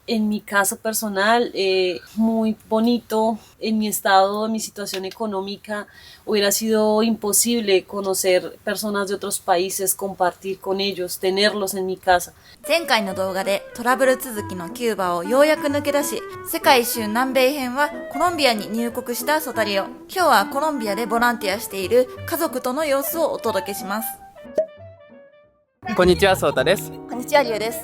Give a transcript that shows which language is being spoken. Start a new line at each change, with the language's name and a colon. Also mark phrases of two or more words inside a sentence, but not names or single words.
Spanish: En mi caso personal, muy bonito. En mi estado, en mi situación económica, hubiera sido imposible conocer personas de otros países, compartir con ellos, tenerlos en mi casa.
Japanese: 前回の動画でトラブル続きのキューバをようやく抜け出し、世界一周南米編はコロンビアに入国したソタリオ。今日はコロンビアでボランティアしている家族との様子をお届けします。こんにちは、ソータです。こんにちは、リュウです。